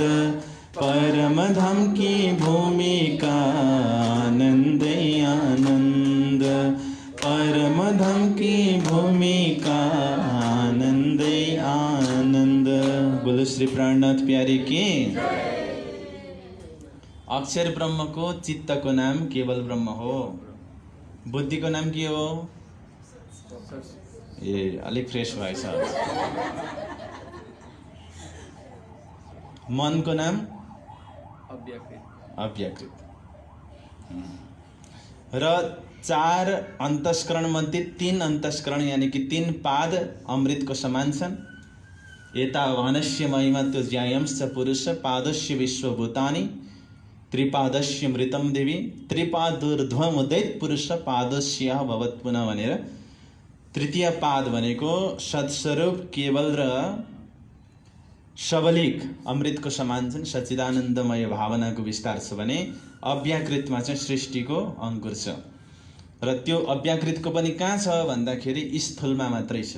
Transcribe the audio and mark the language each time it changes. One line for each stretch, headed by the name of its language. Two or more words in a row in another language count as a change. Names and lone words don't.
Hindi: परम धाम की भूमिका आनंद आनंद, परम धाम की भूमिका आनंद आनंद। बोलो श्री प्राणनाथ प्यारे की।
Nepali: अक्षर ब्रह्मको चित्तको नाम केवल ब्रह्म हो। बुद्धिको नाम के हो? ए अलिक फ्रेस भएछ। मनको नाम अव्याकृत। र 4 अन्तस्करण मध्ये 3 अन्तस्करण यानी कि 3 पाद अमृतको समान छन्।
Sanskrit: एतावानस्य महिमा त्यो ज्यायंश्च पुरुष पादस्य विश्वभूतानि त्रिपादस्य मृतम देवी त्रिपादूर्ध्वमुदैत पुरुष पादस्य भवत् पुनः
Nepali: भनेर तृतीय पाद भनेको सत्स्वरूप केवल र सबलिक अमृतको समान छन्, सच्चिदानन्दमय भावनाको विस्तार छ भने अव्याकृतमा चाहिँ सृष्टिको अंकुर छ। र त्यो अव्याकृतको पनि कहाँ छ भन्दाखेरि स्थूलमा मात्रै छ।